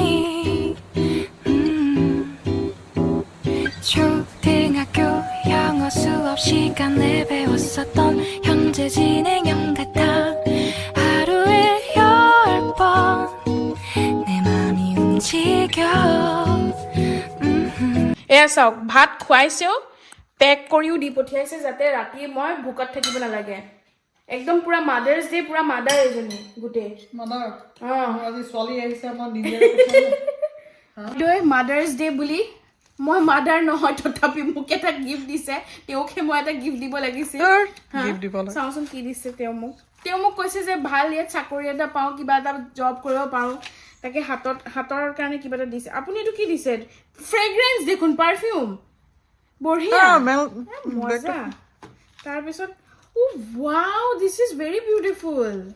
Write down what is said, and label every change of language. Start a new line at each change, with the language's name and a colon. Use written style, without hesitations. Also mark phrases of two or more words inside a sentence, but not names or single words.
Korean: 초등학교 영어 수업 시간에 배웠었던 현재 진행형 같아 하루에 10번 내 맘이 움직여
Assamese: এয়া চাওক ভাত খুৱাইছেও পেক কৰিও দি পঠিয়াইছে যাতে ৰাতি মই ভোকত থাকিব নালাগে একদম পুৰা
English: Mother's Day
Assamese: পুৰা মাদাৰ এজনী গোটেই মাদাৰ আজি ছোৱালী আহিছে মই নিজে
English: Mother's Day
Assamese: বুলি মই মাদাৰ নহয় তথাপি মোক এটা গিফ্ট দিছে তেওঁকে মই এটা গিফ্ট দিব লাগিছিল চাওঁচোন কি দিছে তেওঁ মোক কৈছে যে ভাল ইয়াত চাকৰি এটা পাওঁ কিবা এটা জব কৰিব পাৰোঁ তাকে হাতৰ কাৰণে কিবা এটা দিছে আপুনি এইটো কি দিছে ফ্ৰেগ্ৰেন্স দেখোন পাৰফিউম বঢ়িয়া মজা তাৰপিছত
English: wow this is very beautiful